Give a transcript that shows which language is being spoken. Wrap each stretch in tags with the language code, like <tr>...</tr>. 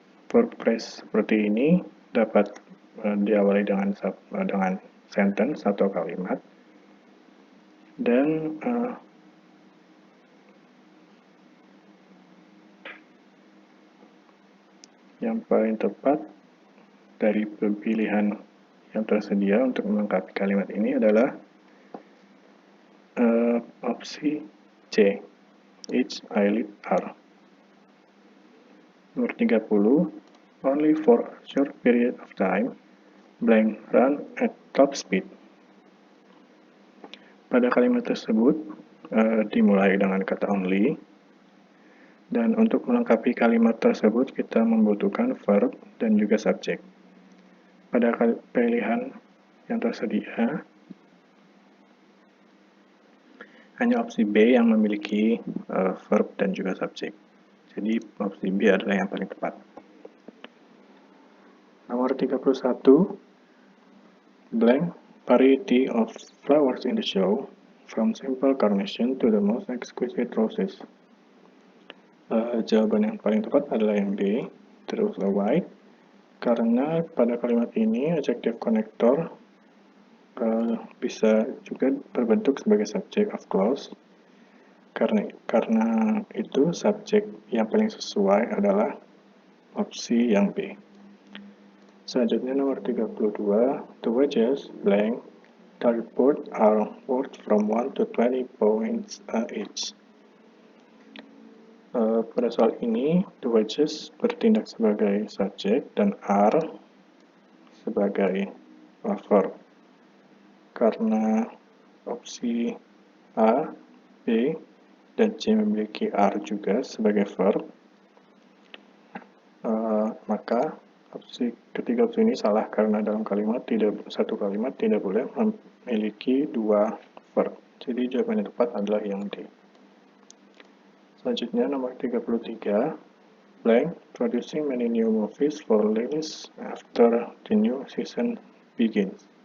<id>Verb phrase seperti ini dapat diawali dengan sentence atau kalimat, dan yang paling tepat dari pilihan yang tersedia untuk melengkapi kalimat ini adalah opsi C,</id> <en>each eyelid are. Nomor 30, only for a short period of time, blank run at top speed.</en> <id>Pada kalimat tersebut dimulai dengan kata only, dan untuk melengkapi kalimat tersebut kita membutuhkan verb dan juga subjek. Pada pilihan yang tersedia, hanya opsi B yang memiliki verb dan juga subjek. Jadi opsi B adalah yang paling tepat.</id> <en>Nomor 31, blank, variety of flowers in the show, from simple carnation to the most exquisite roses.</en> <id>Jawaban yang paling tepat adalah yang B, terus white, karena pada kalimat ini adjective connector bisa juga berbentuk sebagai subject of clause. Karena itu subjek yang paling sesuai adalah opsi yang B.</id> <en>Selanjutnya nomor 32, the wages blank the report are worth from 1 to 20 points each.</en> <id>Pada soal ini, the wages bertindak sebagai subjek dan are sebagai verb. Karena opsi A, B, dan C memiliki are juga sebagai verb, maka ketiga opsi ini salah karena dalam satu kalimat tidak boleh memiliki dua verb. Jadi jawaban yang tepat adalah yang D.</id> <en>Selanjutnya nomor 33, blank, producing many new movies for release after the new season begins.</en>